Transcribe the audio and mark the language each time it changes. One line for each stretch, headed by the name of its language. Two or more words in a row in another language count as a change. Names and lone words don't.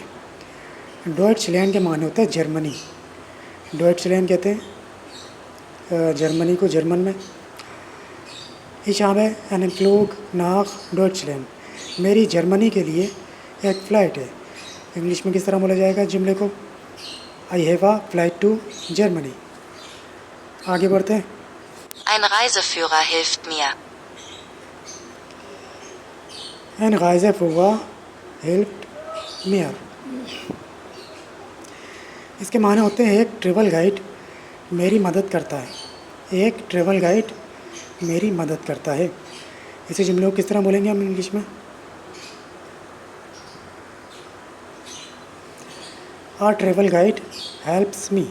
Hindi: डॉइचलैंड के माने होता है जर्मनी। डॉइचलैंड कहते हैं जर्मनी को जर्मन में।
German: Ich habe einen Flug nach Deutschland।
Hindi: मेरी जर्मनी के लिए एक फ़्लाइट है। इंग्लिश में किस तरह बोला जाएगा जुमले को?
English: I have a flight to Germany.
Hindi: आगे बढ़ते हैं।
German: Ein Reiseführer hilft mir. Ein Reiseführer hilft mir।
Hindi: इसके माने होते हैं एक
English: travel guide
Hindi: मेरी मदद करता है। एक
English: travel guide
Hindi: मेरी मदद करता है। इसे जुमले को किस तरह बोलेंगे हम इंग्लिश में?
English: A travel guide helps me.